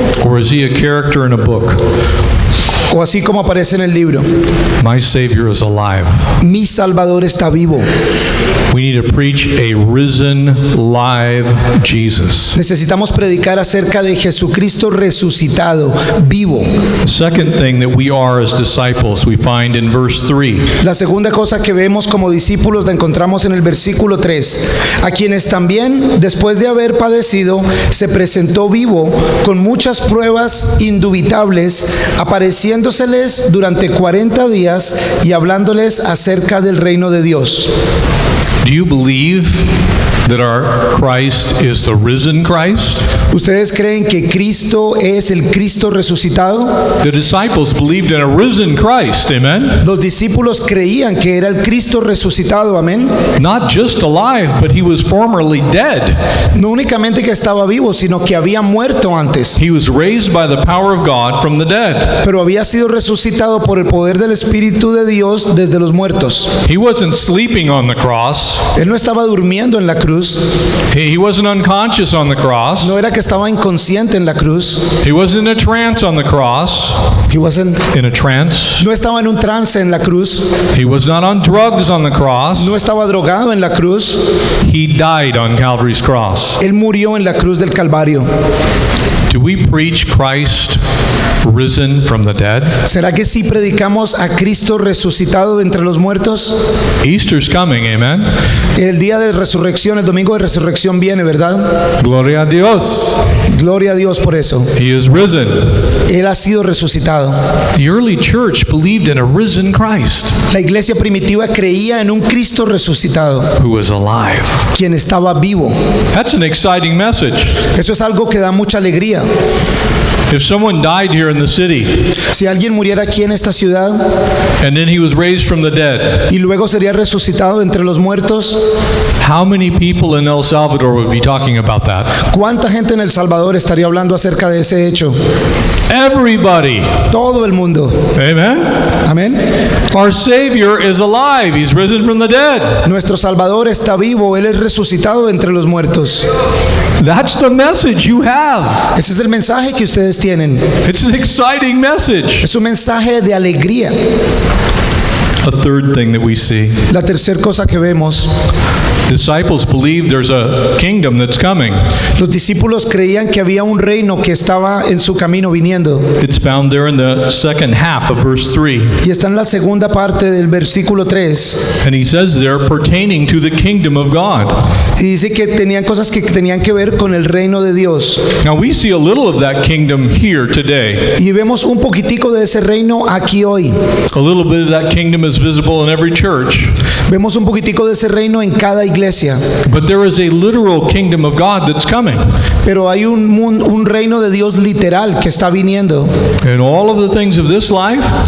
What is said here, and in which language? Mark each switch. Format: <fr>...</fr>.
<en>Or is he a character in a book?</en> <es>O así como aparece en el libro,</es> <en>My Savior is alive.</en> <es>mi Salvador está vivo.</es> <en>We need to preach a risen, live Jesus.</en> <es>Necesitamos predicar acerca de Jesucristo resucitado, vivo.</es> <en>The second thing that we are as disciples, we find in verse 3.</en> <es>La segunda cosa que vemos como discípulos la encontramos en el versículo 3, a quienes también, después de haber padecido, se presentó vivo con muchas pruebas indubitables, apareciéndoseles durante 40 días y hablándoles acerca del reino de Dios.</es> <en>Do you believe that our Christ is the risen Christ?</en> <es>¿Ustedes creen que Cristo es el Cristo resucitado?</es> <en>The disciples believed in a risen Christ, amen?</en> <es>Los discípulos creían que era el Cristo resucitado, amén.</es> <en>Not just alive, but he was formerly dead.</en> <es>No únicamente que estaba vivo, sino que había muerto antes,</es> <en>He was raised by the power of God from the dead.</en> <es>pero había sido resucitado por el poder del Espíritu de Dios desde los muertos.</es> <en>He wasn't sleeping on the cross.</en> <es>Él no estaba durmiendo en la cruz,</es> <en>He wasn't unconscious on the cross.</en> <es>no era que estaba inconsciente en la cruz.</es> <en>He wasn't in a trance on the cross. He wasn't- In a trance.</en> <es>no estaba en un trance en la cruz,</es> <en>He was not on drugs on the cross.</en> <es>no estaba drogado en la cruz,</es> <en>He died on Calvary's cross.</en> <es>Él murió en la cruz del Calvario.</es> <en>Do we preach Christ risen from the dead?</en> <es>¿Será que sí predicamos a Cristo resucitado de entre los muertos?</es> <en>Easter's coming, amen?</en> <es>El día de resurrección, el domingo de resurrección viene, ¿verdad? Gloria a Dios. Gloria a Dios por eso.</es> <en>He is risen.</en> <es>Él ha sido resucitado.</es> <en>The early church believed in a risen Christ</en> <es>La iglesia primitiva creía en un Cristo resucitado,</es> <en>who was alive.</en> <es>quien estaba vivo.</es> <en>That's an exciting message.</en> <es>Eso es algo que da mucha alegría.</es> <en>If someone died here in the city</en> <es>Si alguien muriera aquí en esta ciudad</es> <en>and then he was raised from the dead,</en> <es>y luego sería resucitado entre los muertos,</es> <en>how many people in El Salvador would be talking about that?</en> <es>¿cuánta gente en El Salvador estaría hablando acerca de ese hecho?</es> <en>Everybody.</en> <es>Todo el mundo.</es> <en>Amen?</en> <es>Amén.</es> <en>Our Savior is alive. He's risen from the dead.</en> <es>Nuestro Salvador está vivo, Él es resucitado entre los muertos.</es> <en>That's the message you have.</en> <es>Ese es el mensaje que ustedes tienen.</es> <en>It's an exciting message.</en> <es>Es un mensaje de alegría.</es> <en>A third thing that we see,</en> <es>La tercera cosa que vemos,</es> <en>the disciples believe there's a kingdom that's coming.</en> <es>Los discípulos creían que había un reino que estaba en su camino viniendo.</es> <en>It's found there in the second half of verse 3.</en> <es>Y está en la segunda parte del versículo 3.</es> <en>And he says there, pertaining to the kingdom of God.</en> <es>Y dice que tenían cosas que tenían que ver con el reino de Dios.</es> <en>Now we see a little of that kingdom here today.</en> <es>Y vemos un poquitico de ese reino aquí hoy.</es> <en>A little bit of that kingdom is visible in every church.</en> <es>Vemos un poquitico de ese reino en cada iglesia.</es> <en>But there is a literal kingdom of God that's coming.</en> <es>Pero hay un reino de Dios literal que está viniendo.</es> <en>And all of the things of this life</en>